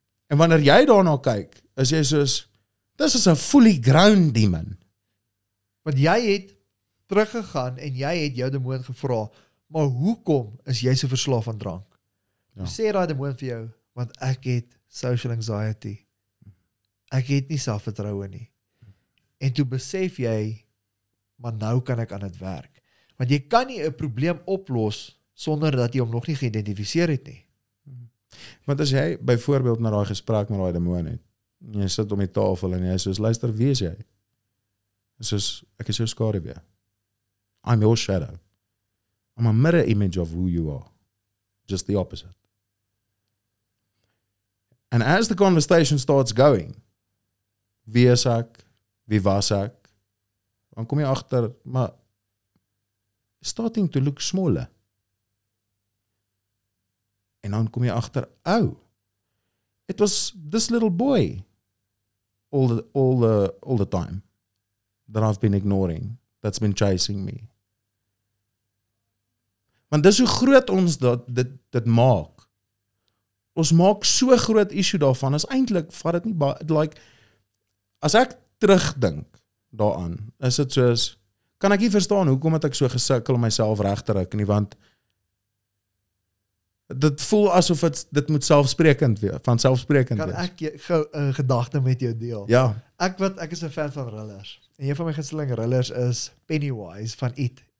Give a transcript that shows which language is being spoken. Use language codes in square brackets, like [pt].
[af] En wanneer jy daarna kyk, is jy soos, dis is 'n [en] fully grown demon. [af] Want jy het teruggegaan en jy het jou demoon gevra, maar hoekom is jy so verslaaf aan drank? Ja. Sê daai demoon vir jou, want ek het social anxiety. Ek het nie selfvertroue nie. En toe besef jy, maar nou kan ek aan dit werk. Want jy kan nie 'n probleem oplos sonder dat jy hom nog nie geïdentifiseer het nie. Want as jy byvoorbeeld na daai gesprek met daai demoon het, jy sit om die tafel en jy soos, luister, wie is jy? Soos, ek is jou skaduwee. [en] I'm your shadow. I'm a mirror image of who you are. Just the opposite. And as the conversation starts going, [af] wie is ek, wie was ek, dan kom jy agter, maar [en] starting to look smaller. [af] En dan kom jy agter, [en] oh, it was this little boy all the time that I've been ignoring, that's been chasing me. [af] Want dis hoe groot ons dit maak. Ons maak so groot issue daarvan, is eintlik, vat dit nie, like, as ek terugdink daaraan, is dit soos, kan ek nie verstaan, hoekom het ek so gesukkel om myself reg te ruk nie, want dit voel asof dit moet selfsprekend wees, van selfsprekend Kan wees. ek gou 'n gedagte met jou deel? Ja, Ek is 'n fan van thrillers. En een van my gunsteling thrillers is Pennywise van It.